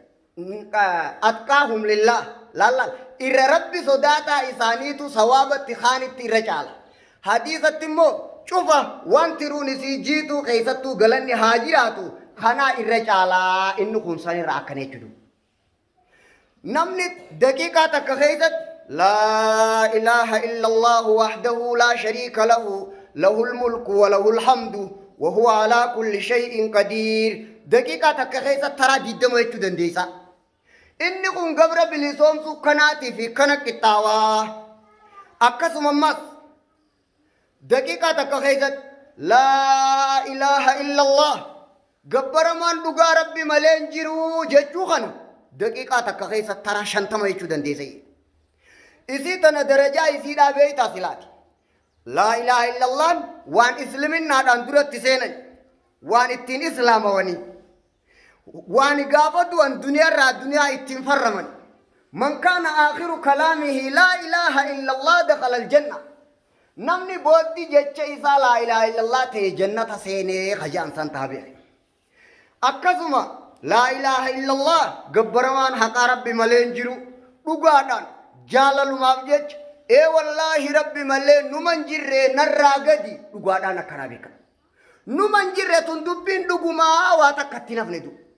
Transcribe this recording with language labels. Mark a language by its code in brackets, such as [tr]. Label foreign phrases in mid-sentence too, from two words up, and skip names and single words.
[ar] أتقاهم لله [om] laalla irra rabbi sodaataa isaaniitu sawaabatti kaanitti irra caala hadiisatti immoo cufa wanti ruunisi jiituu keessattuu galanni haa jiraatu kanaa irra caalaa inni kun sanirra akkana jechuudha namni daqiiqaa takka keessatti [ar] لا إله إلا الله وحده لا شريك له له الملك وله الحمد وهو على كل شيء قدير [om] daqiiqaa takka keessatti taraa 20 jechuu dandeessa inni kun gabra bilisoomsuu kanaatii fi kana qixxaawaa akkasuma ammas daqiiqaa takka keessatti [ar] لا إله إلا الله [om] gabbaramaan dhugaa rabbi malee hin jiru jechuu kana daqiiqaa takka keessatti taraa 50 jechuu dandeessa isii tana darajaa isii dhaabeeytaa silaati [ar] لا إله إلا الله [om] waan islaminaadhaan duratti seenan waan ittiin islaamawanii waan gaafa du'an duniyaarraa duniyaa ittiin farraman [ar] من كان آخر كلامه لا إله إلا الله دخل الجنة [om] namni booddee jecha isaa [ar] لا إله إلا الله [om] ta'e jannata seenee hajaan san taabee akkasuma [ar] لا إله إلا الله [om] gabbaramaan haqa rabbi malee hin jiru dhugaadhaan jaalalumaaf jecha wallaahi rabbi malee numan jirree narraa gadi dhugaadhaan akkanaa beekan numan jirre tun dubbiin dhugumaa waa takkatti nafne du